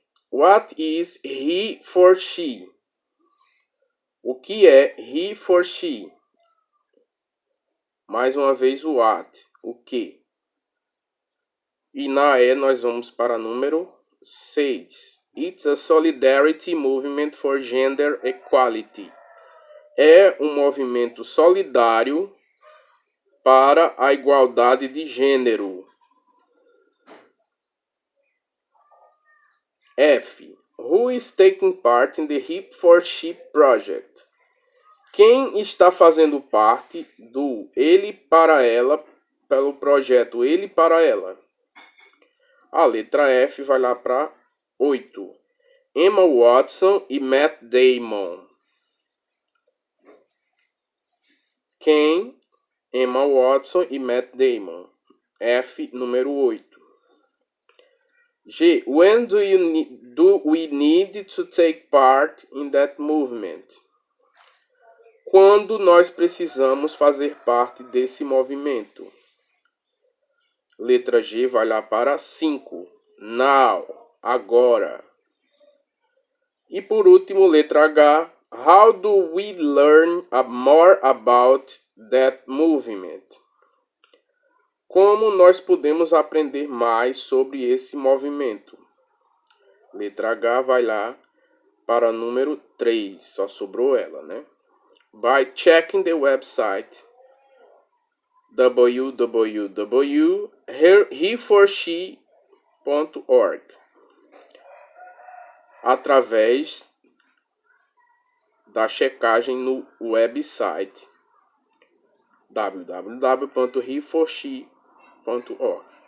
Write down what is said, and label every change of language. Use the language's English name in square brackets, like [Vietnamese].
[English] What is he for she? [Portuguese] O que é [English] he for she? [Portuguese] Mais uma vez o what, o que. E na E nós vamos para número 6. [English] It's a solidarity movement for gender equality. [Portuguese] É um movimento solidário para a igualdade de gênero. F. [English] Who is taking part in the He for She project? [Portuguese] Quem está fazendo parte do Ele para Ela, pelo projeto Ele para Ela? A letra F vai lá para 8. Emma Watson e Matt Damon. Quem? Emma Watson e Matt Damon. F, número 8. G. [English] When do we need to take part in that movement? [Portuguese] Quando nós precisamos fazer parte desse movimento? Letra G vai lá para 5. Now, agora. E por último, letra H. [English] How do we learn more about that movement? [Portuguese] Como nós podemos aprender mais sobre esse movimento? Letra H vai lá para número 3. Só sobrou ela, né? [English] By checking the website www.heforshe.org, [Portuguese] através da checagem no website www.heforshe.org.